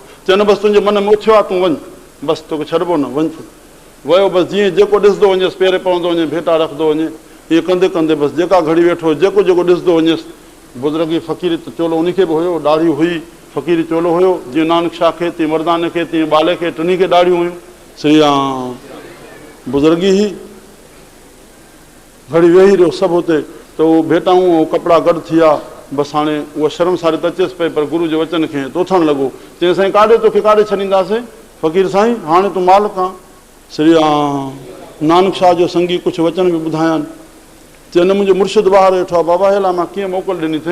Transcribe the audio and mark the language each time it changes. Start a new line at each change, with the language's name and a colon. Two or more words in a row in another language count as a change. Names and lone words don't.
Sindhi: चवनि बसि तुंहिंजे मन में उथियो आहे, तूं वञ, बसि तोखे छॾिबो न, वञ तूं। वियो, बसि जीअं जेको ॾिसंदो वञेसि पेरे पवंदो वञे, भेटा रखंदो वञे, ईअं कंदे कंदे बसि जेका घड़ी वेठो, जेको जेको ॾिसंदो वञेसि। बुज़ुर्गी फ़क़ीरी त चोलो उनखे बि हुयो, ॾाढ़ी हुई, फ़क़ीरी चोलो हुयो, जीअं नानक शाह खे, तीअं मर्दाने खे, तीअं बाले खे, टिनी खे ॾाढ़ियूं हुयूं। श्री राम। बुज़ुर्गी ही घड़ी वेही रहियो सभु हुते, त उहो भेटाऊं ऐं कपिड़ा गॾु थी विया। बसि हाणे उहा शर्मसारी त अचेसि पई, पर गुरू जे वचन खे तो उथणु लॻो। चई साईं काॾे तोखे काॾे छॾींदासीं? फ़क़ीर साईं हाणे तूं मालिक आं। श्री राम। नानक शाह जो संगी कुझु वचन बि ॿुधायनि। चई न मुंहिंजो मुर्शिद ॿाहिरि वेठो आहे, बाबा हेला मां कीअं मोकल ॾिनी अथई?